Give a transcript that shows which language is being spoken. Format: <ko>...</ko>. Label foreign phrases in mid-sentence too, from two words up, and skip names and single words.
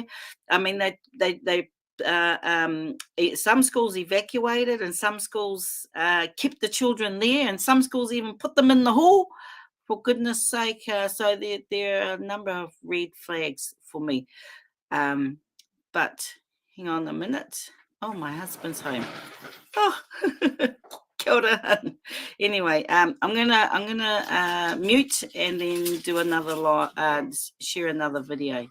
<en>I mean, some schools evacuated, and some schools kept the children there, and some schools even put them in the hall. For goodness sake! So there are a number of red flags for me. But hang on a minute. Oh, my husband's home.</en> <mi>Oh, kia ora.</mi> <en>Anyway, I'm gonna mute and then do another share another video.</en>